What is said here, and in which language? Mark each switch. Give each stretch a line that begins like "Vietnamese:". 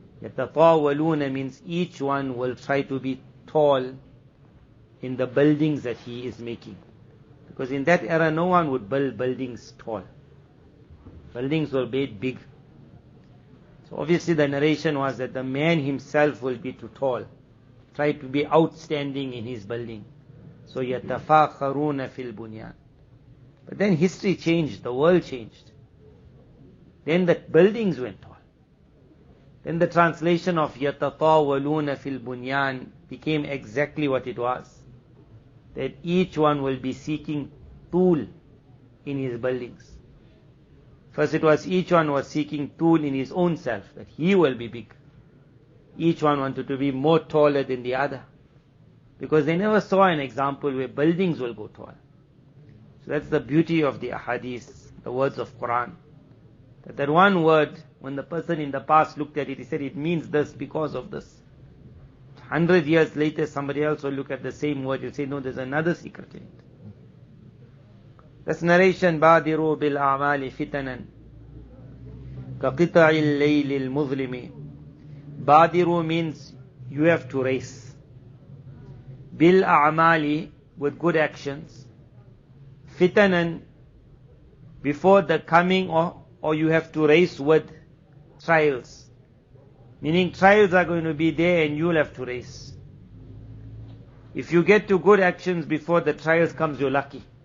English: يَتَطَاوَلُونَ means each one will try to be tall in the buildings that he is making. Because in that era no one would build buildings tall. Buildings were made big. So obviously the narration was that the man himself will be too tall, try to be outstanding in his building. So
Arabic: يَتَفَاخَرُونَ فِي الْبُنْيَانِ.
English: But then history changed, the world changed. Then the buildings went tall. Then the translation of
Arabic: يَتَطَاوَلُونَ فِي الْبُنْيَانِ
English: became exactly what it was. That each one will be seeking tool in his buildings. First it was each one was seeking tool in his own self, that he will be big. Each one wanted to be more taller than the other. Because they never saw an example where buildings will go tall. So that's the beauty of the ahadith, the words of Quran. That one word, when the person in the past looked at it, he said it means this because of this. 100 years later, somebody else will look at the same word, he'll say, no, there's another secret in it. This narration,
Arabic: بَادِرُوا بِالْأَعْمَالِ فِتَنًا كَقِطَعِ اللَّيْلِ الْمُظْلِمِ.
English: Badiru means you have to race. Bil a'mali, with good actions. Fitanan, before the coming, or you have to race with trials. Meaning trials are going to be there and you'll have to race. If you get to good actions before the trials comes, you're lucky.